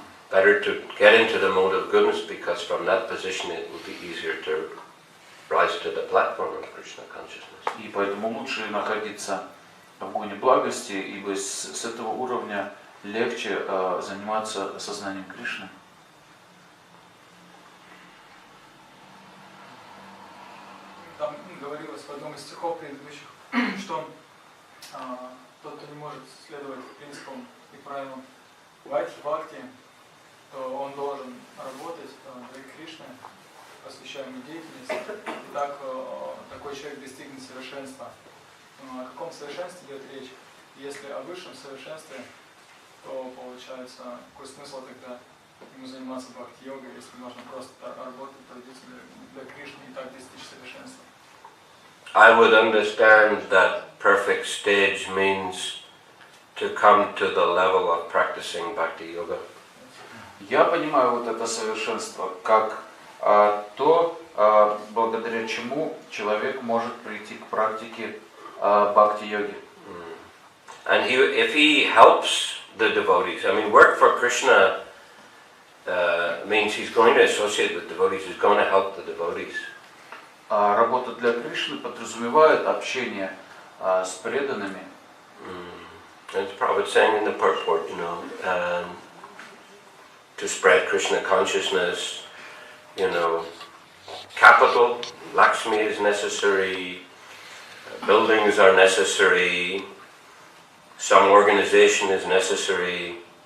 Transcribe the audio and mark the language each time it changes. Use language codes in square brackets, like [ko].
[en] Better to get into the mode of goodness because from that position it will be easier to rise to the platform of Krishna consciousness. [ru] И поэтому лучше находиться в гуне благости, ибо с этого уровня легче заниматься сознанием Кришны. там говорилось в одном из стихов предыдущих, что тот, кто не может следовать принципам и правилам бхакти, то он должен работать для Кришны, посвящаемой деятельности, и так такой человек достигнет совершенства. О каком совершенстве идет речь? Если о высшем совершенстве, то получается, какой смысл тогда ему заниматься бхакти-йогой, если можно просто работать, трудиться для Кришны и так достичь совершенства? [en] I would understand that perfect stage means to come to the level of practicing bhakti yoga. [ru] Я понимаю вот это совершенство как то, благодаря чему человек может прийти к практике бхакти-йоги. [en] And if he helps the devotees, I mean, work for Krishna means he's going to associate with devotees, he's going to help the devotees. [ru] Работа для Кришны подразумевает общение с преданными. [en] As Prabhupada saying in the purport, you know, to spread Krishna consciousness, you know, capital, Lakshmi is necessary, buildings are necessary, some organization is necessary.